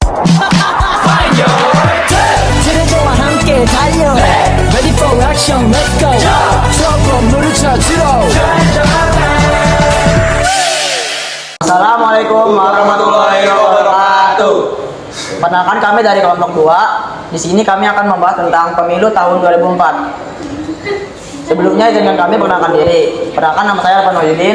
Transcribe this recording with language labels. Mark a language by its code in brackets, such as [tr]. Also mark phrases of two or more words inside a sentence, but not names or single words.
[ko] 지뢰대와 함께 달려 [en] Ready for action let's go [ko] 조금 물을 찾으러 [ar] السلام عليكم ورحمة الله وبركاته. [id] Perkenalkan kami dari kelompok 2. Di sini kami akan membahas tentang pemilu tahun 2004. Sebelumnya izinkan kami perkenalkan diri. Perkenalkan, nama saya Arfan Wahyudin.